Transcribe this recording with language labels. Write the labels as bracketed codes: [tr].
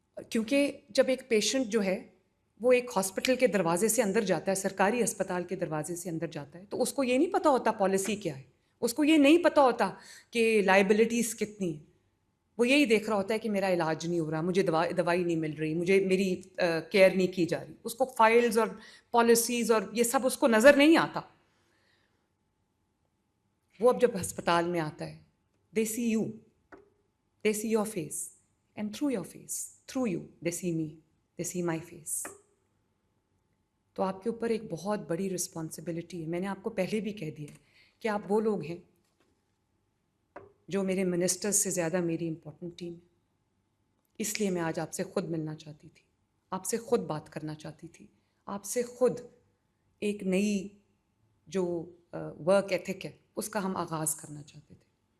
[ur] کیونکہ جب ایک پیشنٹ جو ہے وہ ایک ہاسپٹل کے دروازے سے اندر جاتا ہے، سرکاری اسپتال کے دروازے سے اندر جاتا ہے، تو اس کو یہ نہیں پتہ ہوتا پالیسی کیا ہے، اس کو یہ نہیں پتہ ہوتا کہ لائبلٹیز کتنی ہیں. وہ یہی دیکھ رہا ہوتا ہے کہ میرا علاج نہیں ہو رہا، مجھے دوائی نہیں مل رہی، مجھے میری کیئر نہیں کی جا رہی. اس کو فائلز اور پالیسیز اور یہ سب اس کو نظر نہیں آتا. وہ اب جب ہسپتال میں آتا ہے، [en] they see you, they see your face, and through your face, through you, they see me, they see my face. [ur] تو آپ کے اوپر ایک بہت بڑی رسپانسبلٹی ہے. میں نے آپ کو پہلے بھی کہہ دیا کہ آپ وہ لوگ ہیں جو میرے منسٹرز سے زیادہ میری امپورٹنٹ ٹیم ہے. اس لیے میں آج آپ سے خود ملنا چاہتی تھی، آپ سے خود بات کرنا چاہتی تھی، آپ سے خود ایک نئی جو ورک ایتھک ہے اس کا ہم آغاز کرنا چاہتے تھے.